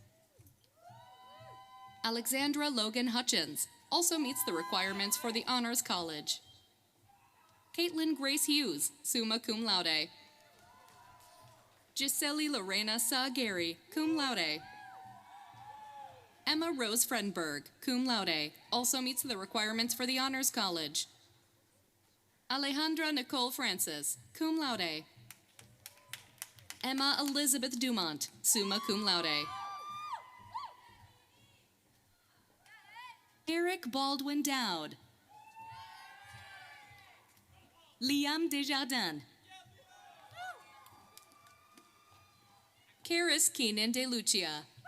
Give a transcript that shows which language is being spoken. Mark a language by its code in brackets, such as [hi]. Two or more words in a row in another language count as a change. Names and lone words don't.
[en] Alexandra Logan Hutchins also meets the requirements for the Honors College. Caitlin Grace Hughes, [la] summa cum laude. [en] Giseli Lorena Sa-Gary, [la] cum laude. [en] Emma Rose Frenberg, [la] cum laude, [en] also meets the requirements for the Honors College. Alejandra Nicole Francis, [la] cum laude. [en] Emma Elizabeth Dumont, [la] summa cum laude. [en] Eric Baldwin Dowd. Liam Desjardins. Karis Keenan De Lucia.